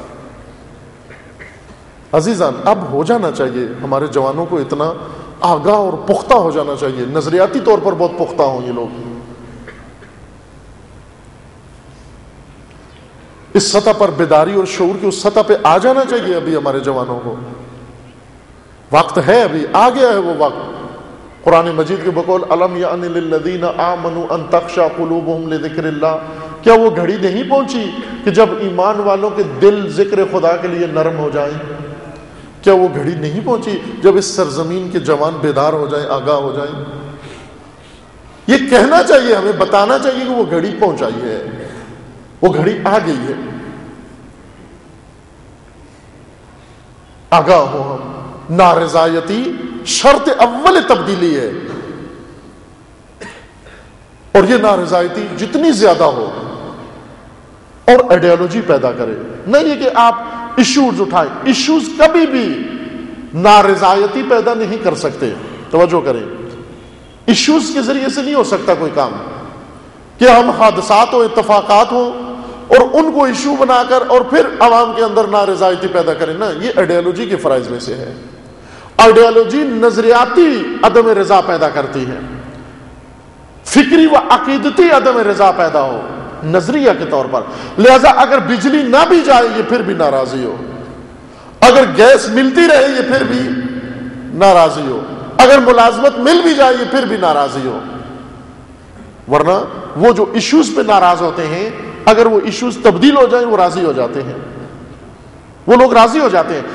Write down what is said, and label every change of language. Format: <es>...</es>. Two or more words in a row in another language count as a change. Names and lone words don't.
<ur>عزیزان، اب ہو جانا چاہیے ہمارے جوانوں کو اتنا آگاہ اور پختہ ہو جانا چاہیے، نظریاتی طور پر بہت پختہ ہوں یہ لوگ، اس سطح پر بیداری اور شعور کی اس سطح پہ آ جانا چاہیے ابھی ہمارے جوانوں کو۔ وقت ہے، ابھی آ گیا ہے وہ وقت۔ قرآن مجید کے بقول</ur> <ar>الم یعن للذین آمنوا ان تخشع قلوبہم لذکر اللہ،</ar> <ur>کیا وہ گھڑی نہیں پہنچی کہ جب ایمان والوں کے دل ذکر خدا کے لیے نرم ہو جائیں؟ کیا وہ گھڑی نہیں پہنچی جب اس سرزمین کے جوان بیدار ہو جائیں، آگاہ ہو جائیں؟ یہ کہنا چاہیے، ہمیں بتانا چاہیے کہ وہ گھڑی پہنچائی ہے، وہ گھڑی آ گئی ہے، آگاہ ہو ہم۔ نارضایتی شرط اول تبدیلی ہے، اور یہ نارضایتی جتنی زیادہ ہو اور آئیڈیالوجی پیدا کرے، نہیں یہ کہ آپ ایشوز اٹھائیں، ایشوز کبھی بھی نارضایتی پیدا نہیں کر سکتے۔ توجہ کریں، ایشوز کے ذریعے سے نہیں ہو سکتا کوئی کام کہ ہم حادثات و اتفاقات ہوں اور ان کو ایشو بنا کر اور پھر عوام کے اندر نارضایتی پیدا کریں، نا، یہ آئیڈیالوجی کے فرائض میں سے ہے۔ آئیڈیالوجی نظریاتی عدم رضا پیدا کرتی ہے، فکری و عقیدتی عدم رضا پیدا ہو نظریہ کے طور پر، لہذا اگر بجلی نہ بھی جائے یہ پھر بھی ناراضی ہو، اگر گیس ملتی رہے یہ پھر بھی ناراضی ہو، اگر ملازمت مل بھی جائے یہ پھر بھی ناراضی ہو۔ ورنہ وہ جو ایشوز پہ ناراض ہوتے ہیں، اگر وہ ایشوز تبدیل ہو جائیں وہ راضی ہو جاتے ہیں، وہ لوگ راضی ہو جاتے ہیں۔</ur>